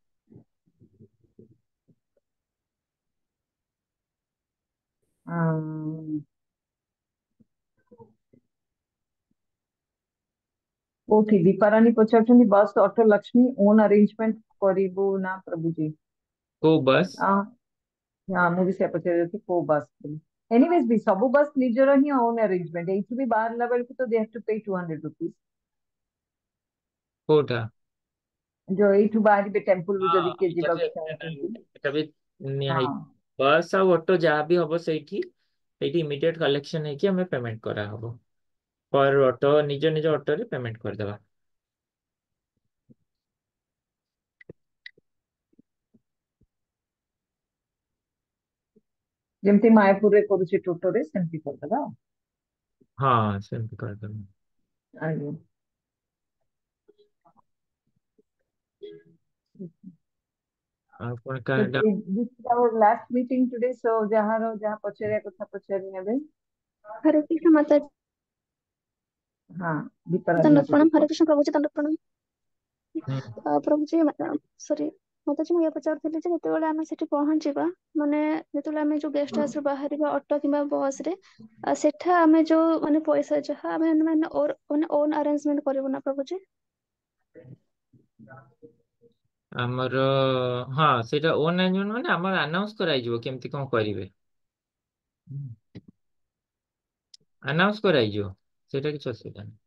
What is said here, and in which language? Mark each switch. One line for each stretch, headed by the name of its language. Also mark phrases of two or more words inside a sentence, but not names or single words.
Odia: अम, କୋଉଠି ଦୀପାରାଣୀ ପଚାରୁଛନ୍ତି ବସ୍ ଅଟୋ ଲକ୍ଷ୍ମୀ
English: own arrangement
Odia: କରିବୁ ନା ପ୍ରଭୁଜୀ? କୋଉ ବସ୍? ହଁ, ମୁଁ ବି ସେୟା ପଚାରିବି କୋଉ ବସ୍ ବୋଲି। ଏନିୱେଜ ବି ସବୁ ବସ୍ ନିଜର ହିଁ
English: own arrangement,
Odia: ଏଇଠୁ ବି ବାହାରିଲା ବେଳକୁ ତ
English: they have to pay 200 rupees.
Odia: କୋଉଟା? ଯୋଉ ଏଇଠୁ ବାହାରିବେ ଟେମ୍ପଲ ରୁ ହଁ, ଯଦି କିଏ ଏଇଟା ବି ଯିବାକୁ ଏକ୍ସଟର୍ନାଲ, ଚାହୁଁଛନ୍ତି। ଏଇଟା ବି ନିଆ ହଁ। ହେଇଛି। ବସ୍ ଆଉ ଅଟୋ ଯାହା ବି ହବ ସେଇଠି, ସେଇଠି
English: immediate collection
Odia: ହେଇକି ଆମେ ପେମେଣ୍ଟ କରାହବ। ପର ଅଟୋ ନିଜ ନିଜ ଅଟୋରେ ପେମେଣ୍ଟ କରିଦେବା। ଯେମିତି ମାୟାପୁରରେ କରୁଛି ଟୋଟୋରେ ସେମିତି କରିଦେବା। ହଁ, ସେମିତି କରିଦେବା। ଆଜ୍ଞା। ଆଉ କଣ
English: So
Odia: କାହା
English: this is our last meeting today, so
Odia: ଯାହାର ଯାହା ପଚାରିବା କଥା ପଚାରି ନେବେ। ହରେ କୃଷ୍ଣ ମାତା।
Hindi: हाँ, दंड दीपाराधना को प्रणाम, हरे दीप। कृष्ण प्रभुजी, दंड प्रणाम। हम्म।
Odia: ପ୍ରଭୁଜୀ ସରି, ମାତାଜୀ ମୁଁ ଇଏ ପଚାରୁଥିଲି ଯେ ଯେତେବେଳେ ଆମେ ସେଠି ପହଞ୍ଚିବା, ମାନେ ଯେତେବେଳେ ଆମେ ଯୋଉ ଗେଷ୍ଟ ହାଉସରୁ ବାହାରିବା ଅଟୋ କିମ୍ବା ବସ ରେ, ସେଠା ଆମେ ଯୋଉ ମାନେ ପଇସା ଯାହା ଆମେ ମାନେ
English: own arrangement
Odia: କରିବୁ ନା ପ୍ରଭୁଜୀ? ଆମର ହଁ ସେଇଟା
English: own arrangement
Odia: ମାନେ ଆମର ଆନାଉନ୍ସ କରାଯିବ କେମିତି କଣ କରିବେ, ଆନାଉନ୍ସ କରାଯିବ, ସେଇଟା କିଛି ଅସୁବିଧା ନାହିଁ।